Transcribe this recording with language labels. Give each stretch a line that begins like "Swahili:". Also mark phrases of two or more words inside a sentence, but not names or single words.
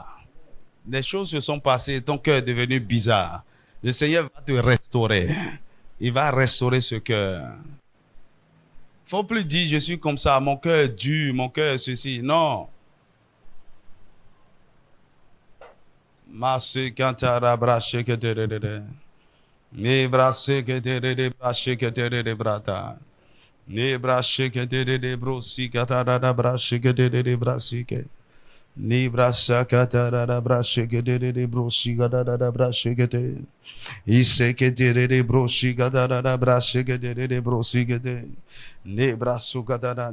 French: Les choses se sont passées, ton cœur est devenu bizarre. Le Seigneur va te restaurer. Il va restaurer ce cœur. Faut plus dire je suis comme ça, mon cœur est dur, mon cœur est ceci. Non. Masse cantara brache que te de. Ne brasse que te de brache que te de brata. Ne brache que te de brosi catara da brache que te de brasi que. Ne brasa catara da brache que te de brosi catara da brache que te. Ise que te de brosi catara da brache que te de brosi que te. Ne brasso catara.